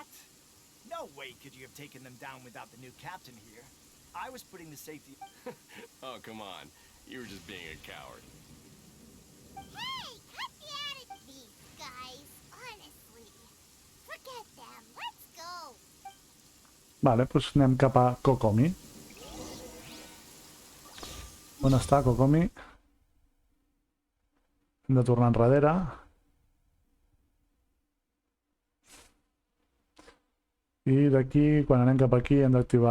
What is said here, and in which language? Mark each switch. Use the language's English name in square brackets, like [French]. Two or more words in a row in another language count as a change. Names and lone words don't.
[English] No way could you have taken them down without the new captain here. I was putting the safety... Oh, come on. You were just being a coward. Hey, cut the attitude. These guys, honestly. Forget them. Let's go. [Catalan] Vale, doncs anem cap a Kokomi. On està Kokomi? Hem de tornar enrere. I d'aquí, quan anem cap aquí, hem d'activar...